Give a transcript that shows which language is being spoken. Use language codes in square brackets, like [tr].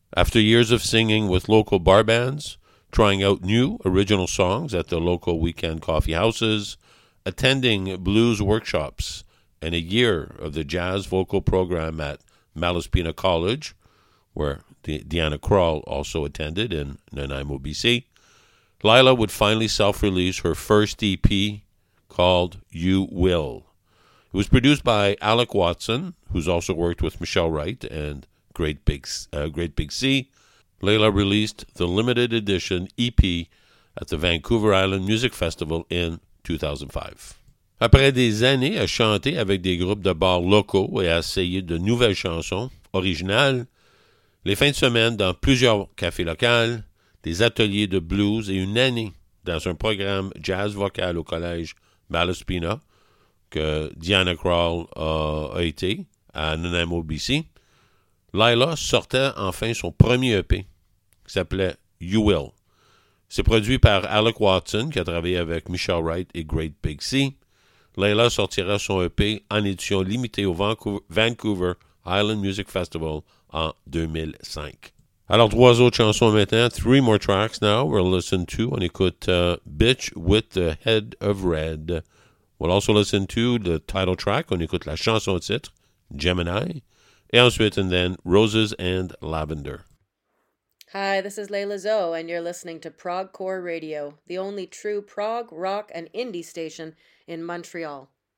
[en] After years of singing with local bar bands, trying out new original songs at the local weekend coffee houses, attending blues workshops, and a year of the jazz vocal program at Malaspina College, where Deanna Krall also attended in Nanaimo, BC, Lila would finally self-release her first EP called You Will. It was produced by Alec Watson, who's also worked with Michelle Wright and Great Big C. Lila released the limited edition EP at the Vancouver Island Music Festival in 2005. [fr] Après des années à chanter avec des groupes de bars locaux et à essayer de nouvelles chansons originales, les fins de semaine dans plusieurs cafés locaux, des ateliers de blues et une année dans un programme jazz vocal au collège Malaspina que Deanna Krall a été à Nanaimo, BC, Lila sortait enfin son premier EP qui s'appelait You Will. C'est produit par Alec Watson qui a travaillé avec Michelle Wright et Great Big C. Lila sortira son EP en édition limitée au Vancouver Island Music Festival en 2005. Alors, trois autres chansons maintenant. [en] Three more tracks now. We'll listen to, [fr] on écoute [en] Bitch with the Head of Red. We'll also listen to the title track. [fr] On écoute la chanson titre, [en] Gemini. [fr] Et ensuite, [en] and then, [fr] Roses and Lavender. [en] Hi, this is Leila Zoe, and you're listening to Prague Core Radio, the only true Prague, rock, and indie station in Montreal.